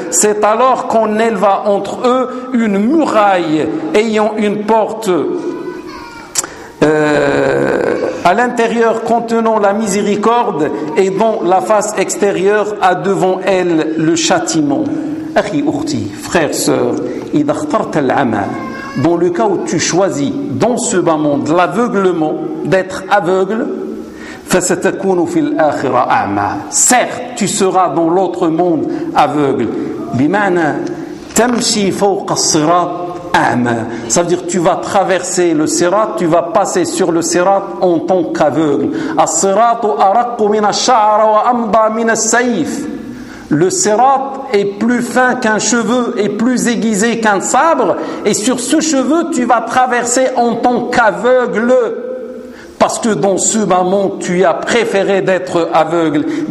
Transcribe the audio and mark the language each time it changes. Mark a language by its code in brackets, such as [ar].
[fr] C'est alors qu'on éleva entre eux une muraille ayant une porte à l'intérieur contenant la miséricorde et dont la face extérieure a devant elle le châtiment. [ar] Akhi ukhti, [fr] frère, sœur, [ar] idha akhtart al-ama, [fr] dans le cas où tu choisis dans ce bas monde l'aveuglement, d'être aveugle, [ar] فستكون في الآخرة أعمى. [fr] Certes, tu seras dans l'autre monde aveugle. [ar] بمعنى تمشي فوق الصراط أعمى. [fr] Ça veut dire tu vas traverser le sirat, tu vas passer sur le sirat en tant qu'aveugle. [ar] الصراط أرق من الشعر وأمضى من السيف. [fr] Le sirat est plus fin qu'un cheveu et plus aiguisé qu'un sabre, et sur ce cheveu tu vas traverser en tant qu'aveugle. Parce que dans ce moment, tu as préféré d'être aveugle.